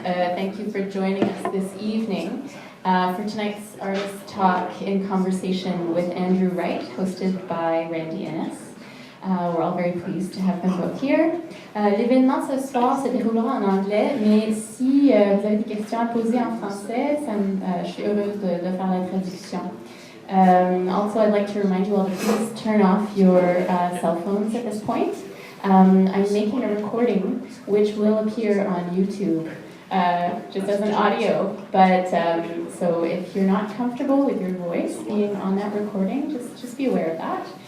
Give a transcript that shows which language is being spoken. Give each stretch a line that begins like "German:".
English: Thank you for joining us this evening for tonight's artist talk in conversation with Andrew Wright, hosted by Randy Innes. We're all very pleased to have them both here.
French: L'événement ce soir se déroulera en anglais, mais si vous avez des questions à poser en français, je suis heureuse de faire la traduction.
English: Also, I'd like to remind you all to please turn off your cell phones at this point. I'm making a recording which will appear on YouTube just as an audio, but so if you're not comfortable with your voice being on that recording, just be aware of that.